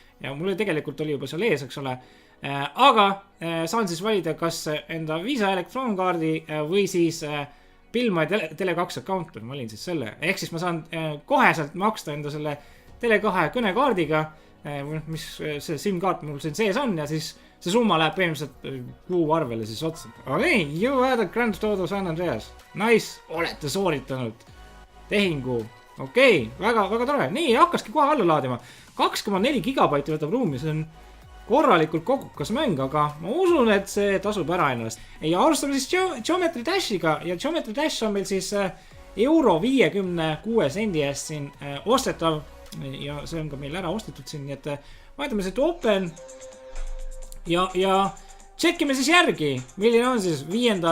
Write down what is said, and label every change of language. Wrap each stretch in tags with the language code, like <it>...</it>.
<et>Ja mulle tegelikult oli juba seal ees, eks ole. Aga saan siis valida kas enda Visa elektronkaardi või siis Bill My Tele2 account, ma olin siis selle. Ehk siis ma saan koheselt maksta enda selle Tele2 kõnekaardiga, mis see SIM-kaart mul siin sees on ja siis see summa läheb põhimõtteliselt kuu arvele siis otsa.</et> <en>Okei, you had a Grand Theft Auto San Andreas.</en> <et>Nice, olete sooritanud tehingu. Okei, väga tore. Nii, hakkaski kohe alla laadima. 2,4 gigabaiti võtab ruumi, see on korralikult kogukas mäng, aga ma usun, et see tasub ära ennast. Ja alustame siis Geometry Dashiga ja Geometry Dash on meil siis euro 56 sendi eest siin ostetav ja see on ka meil ära ostetud siin, nii et vaatame siit open ja tšekkime siis järgi, milline on siis 5.</et>